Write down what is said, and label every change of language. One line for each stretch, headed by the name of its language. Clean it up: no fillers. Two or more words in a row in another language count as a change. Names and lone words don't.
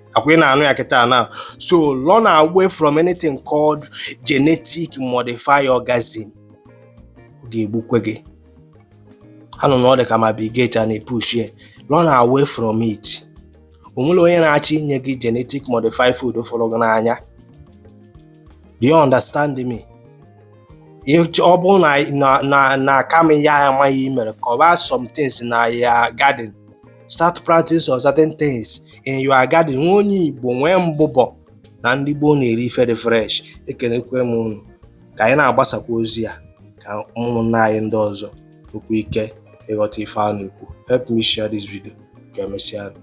English: So run away from anything called genetic modified organism. I don't know the can be get and a push here. Run away from it. Genetic modified food for. Do you understand me?
Igbo: ọ bụrụ na kama ihe anyị amaghị mere,
English: cover some things na your garden. Start practice of certain things in your garden.
Igbo: Nwa onye Igbo nwee mbụbọ na ndị gboo na-eri ife dị fresh. Ekenekwe m unu ka anyị na-agbasakwa ozi a ka ụmụnna anyị ndị ọzọ nwekwa ike ịghọta ife a na-ekwu.
English: Help me share this video
Igbo: ka emesịa.